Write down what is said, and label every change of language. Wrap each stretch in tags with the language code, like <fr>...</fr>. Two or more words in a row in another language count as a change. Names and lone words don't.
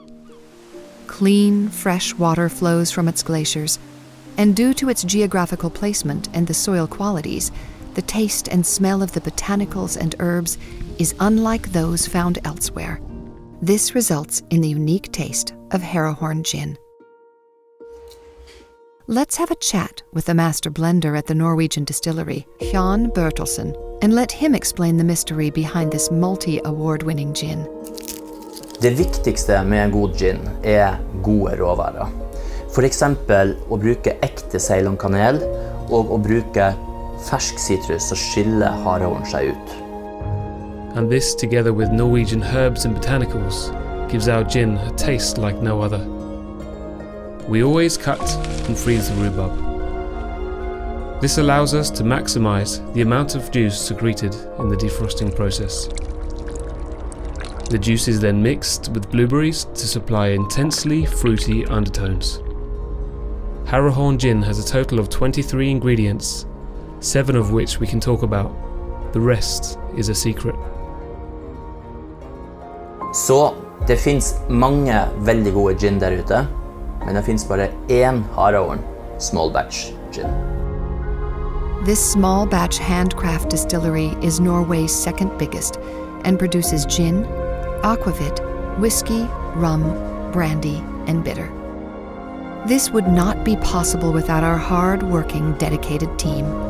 <en>Clean, fresh water flows from its glaciers, and due to its geographical placement and the soil qualities, the taste and smell of the botanicals and herbs is unlike those found elsewhere. This results in the unique taste of Harahorn Gin. Let's have a chat with the master blender at the Norwegian distillery, Jan Bertelsen, and let him explain the mystery behind this multi-award-winning gin.</en> <no>Det viktigste med en god gin gode råvarer. For eksempel å bruke ekte Ceylon-kanel og å bruke fersk sitrus så skiller Harahorn seg ut.</no> <en>And this, together with Norwegian herbs and botanicals, gives our gin a taste like no other. We always cut and freeze the rhubarb. This allows us to maximize the amount of juice secreted in the defrosting process. The juice is then mixed with blueberries to supply intensely fruity undertones. Harahorn Gin has a total of 23 ingredients, 7 of which we can talk about. The rest is a secret.</en> <no>Så det finns mange veldig gode gin der ute, men det finns bare én Harahorn small batch gin.</no> <en>This small batch handcraft distillery is Norway's second biggest and produces gin, aquavit, whiskey, rum, brandy, and bitter. This would not be possible without our hard-working, dedicated team.</en>